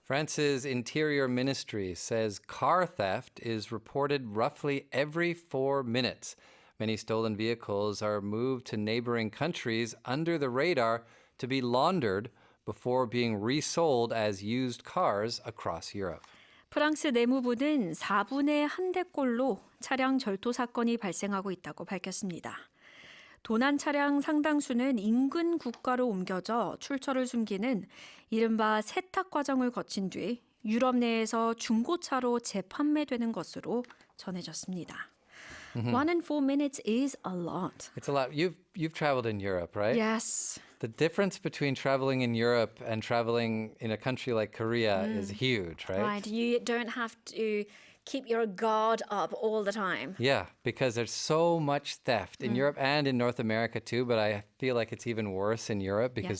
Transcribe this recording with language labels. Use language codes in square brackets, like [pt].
[en] France's Interior Ministry says car theft is reported roughly every 4 minutes. Many stolen vehicles are moved to neighboring countries under the radar to be laundered before being resold as used cars across Europe. [ko] 프랑스 내무부는 4분의 1대꼴로 차량 절도 사건이 발생하고 있다고 밝혔습니다. 도난 차량 상당수는 인근 국가로 옮겨져 출처를 숨기는 이른바 세탁 과정을 거친 뒤 유럽 내에서 중고차로 재판매되는 것으로 전해졌습니다. [en] 1 in 4 minutes is a lot. It's a lot. You've traveled in Europe, right? Yes. The difference between traveling in Europe and traveling in a country like Korea is huge, right? Right. You don't have to keep your guard up all the time. Yeah, because there's so much theft in Europe and in North America too, but I feel like it's even worse in Europe because